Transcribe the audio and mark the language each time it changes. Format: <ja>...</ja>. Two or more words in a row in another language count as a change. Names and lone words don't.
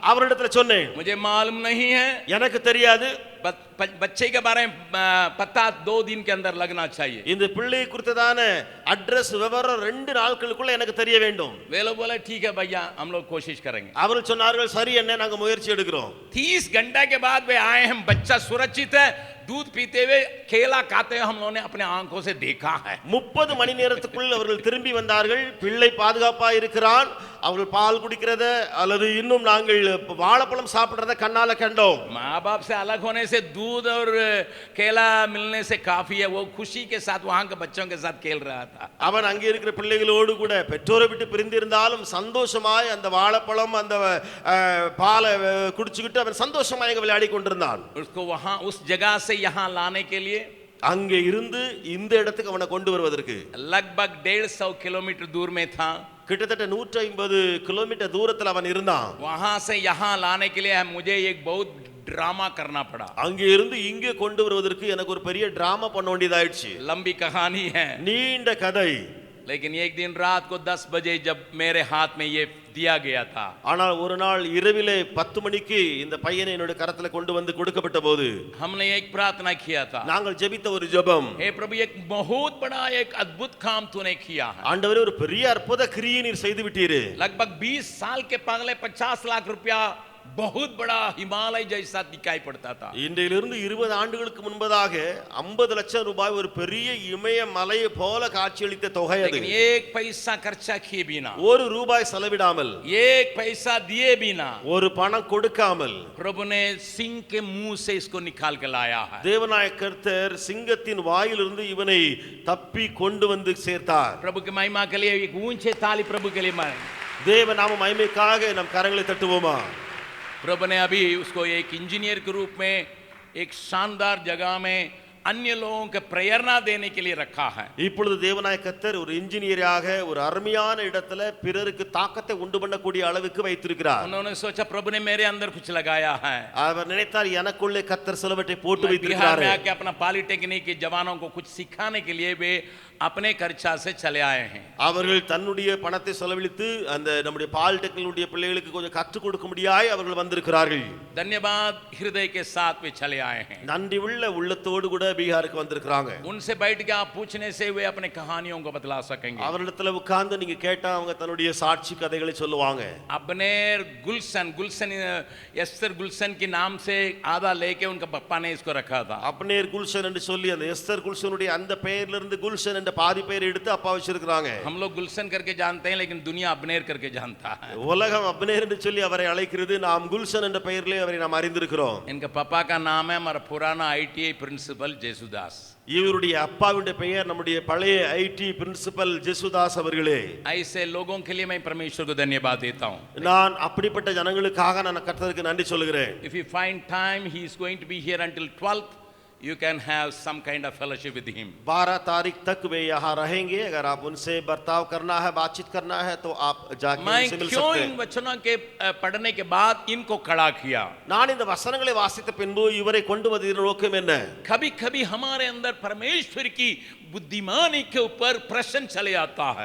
<ta>அவரிடத்தில் சொன்னேன்,</ta> <hi>मुझे मालूम नहीं है,</hi> <ta>எனக்கு தெரியாது,</ta> <hi>बच्चे के बारे में पता 2 दिन के अंदर लगना चाहिए।</hi> <ta>இந்த பிள்ளை குறித்ததான அட்ரஸ் விவரம் 2 நாட்களுக்குள்ள எனக்கு தெரிய வேண்டும்.</ta> <hi>वे लोग बोले ठीक है भैया हम लोग कोशिश करेंगे।</hi> <ta>அவர்கள் சொன்னார்கள் சரி என்ன நாங்க முயற்சி எடுக்கிறோம்.</ta> <hi>30 घंटे के बाद वे आए हैं, बच्चा सुरक्षित है, दूध पीते हुए केला खाते हुए हम लोगों ने अपने आंखों से देखा है।</hi> <ta>30 மணி நேரத்துக்குள்ள அவர்கள் திரும்பி வந்தார்கள். பிள்ளை பாதுகாப்பா இருக்கிறான். அவர்கள் பால் குடிக்கிறத அல்லது இன்னும் நாங்கள் வாழைப்பழம் சாப்பிடுறத கண்ணால கண்டோம்.</ta> <hi>माँ बाप से अलग होने से दूध और केला मिलने से काफी है। वो खुशी के साथ वहां के बच्चों के साथ खेल रहा था।</hi> <ta>அவன் அங்கே இருக்கிற பிள்ளைகளோடு கூட பெற்றோரை விட்டு பிரிந்திருந்தாலும் சந்தோஷமாய் அந்த வாழைப்பழம் அந்த பாலை குடிச்சுக்கிட்டு அவன் சந்தோஷமாய் அங்கே விளையாடி கொண்டிருந்தான்.</ta> <hi>उसको वहां उस जगह से यहाँ लाने के लिए</hi> <ta>அங்கே இருந்து இந்த இடத்துக்கு அவனை கொண்டு வருவதற்கு</ta> <hi>लगभग 150 किलोमीटर दूर में था।</hi> <ta>கிட்டத்தட்ட 150 கிலோமீட்டர் தூரத்தில் அவன் இருந்தான்.</ta> <hi>वहां से यहाँ लाने के लिए मुझे एक बहुत ड्रामा करना पड़ा।</hi> <ta>அங்கே இருந்து இங்கே கொண்டு வருவதற்கு எனக்கு ஒரு பெரிய டிராமா பண்ண வேண்டியதாயிடுச்சு.</ta> <hi>लंबी कहानी है,</hi> <ta>நீண்ட கதை.</ta> <hi>लेकिन एक दिन रात को 10 बजे जब मेरे हाथ में ये दिया गया था,</hi> <ta>ஆனால் ஒரு நாள் இரவிலே 10 மணிக்கு இந்த பையனை என்னோட கரத்துல கொண்டு வந்து கொடுக்கப்பட்ட போது</ta> <hi>हमने एक प्रार्थना किया था।</hi> <ta>நாங்கள் ஜெபித்த ஒரு ஜெபம்,</ta> <hi>हे प्रभु एक बहुत बड़ा एक अद्भुत काम तूने किया है।</hi> <ta>ஆண்டவரே ஒரு பெரிய அற்புத கிரியை நீர் செய்து விட்டீரே.</ta> <hi>लगभग 20 साल के पहले 50 लाख रुपया बहुत बड़ा हिमालय जैसा दिखाई पड़ता था।</hi> <ta>இன்றையிலிருந்து 20 ஆண்டுகளுக்கு முன்பதாக 50 லட்சம் ரூபாய் ஒரு பெரிய இமய மலையை போல காட்சியளித்த தொகை அது.</ta> <hi>लेकिन एक पैसा खर्चा किए बिना,</hi> <ta>ஒரு ரூபாய் செலவிடாமல்,</ta> <hi>एक पैसा दिए बिना</hi> <ta>ஒரு பணம் கொடுக்காமல்</ta> <hi>प्रभु ने सिंह के मुंह से इसको निकाल के लाया है।</hi> <ta>தேவனாய கர்த்தர் சிங்கத்தின் வாயிலிருந்து இவனை தப்பி கொண்டு வந்து சேர்த்தார்.</ta> <hi>प्रभु की महिमा के लिए एक ऊंचे ताली प्रभु के लिए मारें।</hi> <ta>தேவ நாம மகிமைக்காக நம் கரங்களை தட்டுவோமா?</ta> <hi>प्रभु ने अभी उसको एक इंजीनियर के रूप में एक शानदार जगह में अन्य लोगों के प्रेरणा देने के लिए रखा है।</hi> <ta>இப்பொழுது தேவனாய கர்த்தர் ஒரு இன்ஜினியராக ஒரு அருமையான இடத்துல பிறருக்கு தாக்கத்தை உண்டு பண்ணக்கூடிய அளவுக்கு வைத்திருக்கிறார்.</ta> <hi>उन्होंने सोचा प्रभु ने मेरे अंदर कुछ लगाया है।</hi> <ta>அவர் நினைத்தார் எனக்குள்ளே கர்த்தர் சிலவற்றை போட்டு</ta> <hi>बिहार</hi> <ta>வைத்திருக்கிறார்.</ta> <hi>में आके अपना पॉलिटेक्निक के जवानों को कुछ सिखाने के लिए वे अपने खर्चा से चले आए हैं।</hi> <ta>அவர்கள் தன்னுடைய பணத்தை செலவழித்து அந்த நம்முடைய பாலிடெக்னிக்குடைய பிள்ளைகளுக்கு கொஞ்சம் கற்றுக் கொடுக்க முடியாய் அவர்கள் வந்திருக்கிறார்கள்.</ta> <hi>धन्यवाद हृदय के साथ वे चले आए हैं।</hi> <ta>நன்றி உள்ள உள்ளத்தோடு கூட பீகாருக்கு வந்திருக்கிறாங்க.</ta> <hi>उनसे बैठ के आप पूछने से वे अपने कहानियों को बतला सकेंगे।</hi> <ta>அவரிடத்துல உட்கார்ந்து நீங்க கேட்டா அவங்க தன்னுடைய சாட்சி கதைகளை சொல்லுவாங்க.</ta> <hi>अबनेर गुलशन गुलशन एस्तर गुलशन के नाम से आधा लेके उनका पप्पा ने इसको रखा था।</hi> <ta>அப்னேர் குல்ஷன் என்று சொல்லி அந்த எஸ்தர் குல்ஷனுடைய அந்த பெயர்ல இருந்து குல்ஷன் என்ற பாதி பெயர் எடுத்து அப்பா வச்சிருக்காங்க.</ta> <hi>हम लोग गुलशन करके जानते हैं लेकिन दुनिया अबनेर करके जानता है।</hi> <ta>உலகம் அப்னேர் என்று சொல்லி அவரை அழைக்கிறது, நாம் குல்ஷன் என்ற பெயரிலே அவரை நாம் அறிந்திருக்கிறோம்.</ta> <hi>इनका पापा का नाम है हमारा पुराना ITI प्रिंसिपल जेसुदास।</hi> <ta>இவருடைய அப்பாவுடைய பெயர் நம்முடைய பழைய ஐடி பிரின்சிபல் ஜெசுதாஸ் அவர்களே.</ta> <hi>ऐसे लोगों के लिए मैं परमेश्वर को धन्यवाद देता हूँ।</hi> <ta>நான் அப்படிப்பட்ட ஜனங்களுக்காக நான் கர்த்தருக்கு நன்றி சொல்கிறேன்.</ta> <en>If you find time, he is going to be here until 12th. You can have some kind of fellowship with him.</en> <hi>12 तारीख तक वे यहाँ रहेंगे. अगर आप उनसे बर्ताव करना है, बातचीत करना है तो आप जाके उनसे मिल क्यों सकते इन हैं. वचनों के पढ़ने के बाद इनको खड़ा किया?</hi> <ta>நான் இந்த வசனங்களை வாசித்த பின்பு இவரை கொண்டு வந்ததின் நோக்கம் என்ன?</ta> <hi>कभी कभी हमारे अंदर परमेश्वर की बुद्धिमानी के ऊपर प्रश्न चले आता है।</hi>